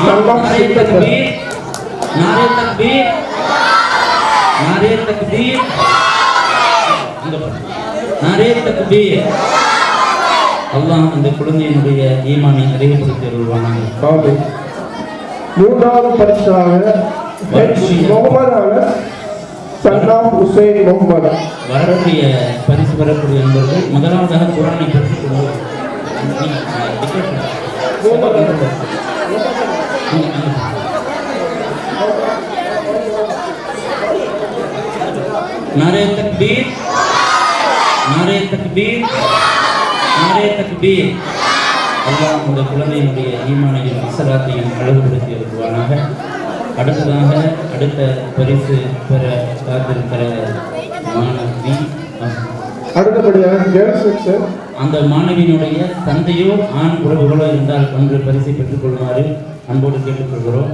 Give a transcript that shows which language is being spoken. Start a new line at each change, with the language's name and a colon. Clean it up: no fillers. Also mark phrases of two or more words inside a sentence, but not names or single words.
Tamil: அல்லாஹ் அந்த குழந்தையினுடைய ஈமானை நிறைவுபடுத்தி வருவாங்க. 3வது பரிசாக முகமது அனஸ் சன்னாம் ஹுசைன் முகமது. வரக்கூடிய பரிசு பெறக்கூடிய நண்பர்கள் முதலாவதாக குரானை கற்றுக்கொள்வோம்.
Urdu: نعرۂ تکبیر، نعرۂ تکبیر، نعرۂ تکبیر.
Tamil: அல்லாஹ் இந்த குழந்தையினுடைய ஈமானையும் இஸ்லாத்தையும் அழகுபடுத்தி வருவானாக. அடுத்ததாக அடுத்த பரிசு பெற காத்திருக்கிற மாணவி, அடுத்தபடியாக அந்த மாணவியினுடைய தந்தையோ ஆண் உறவுகளோ இருந்தால் ஒன்று பரிசை பெற்றுக் கொள்ளுமாறு அன்போடு கேட்டுக்கொள்கிறோம்.